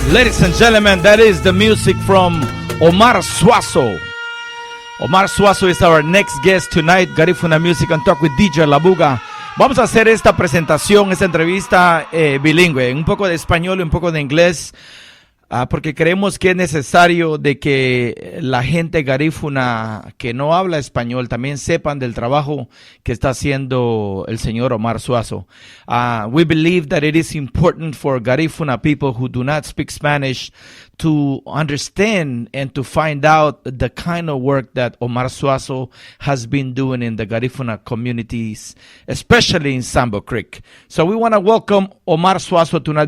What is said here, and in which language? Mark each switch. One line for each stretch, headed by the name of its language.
English: Ladies and gentlemen, that is the music from Omar Suazo. Omar Suazo is our next guest tonight. Garifuna Music and Talk with DJ La Buga.
Spanish: Vamos a hacer esta presentación, esta entrevista bilingüe, un poco de español y un poco de inglés, porque creemos que es necesario de que la gente garífuna que no habla español también sepan del trabajo que está haciendo el señor Omar Suazo.
English: We believe that it is important for Garifuna people who do not speak Spanish to understand and to find out the kind of work that Omar Suazo has been doing in the Garifuna communities, especially in Sambo Creek. So we want to welcome Omar Suazo tonight.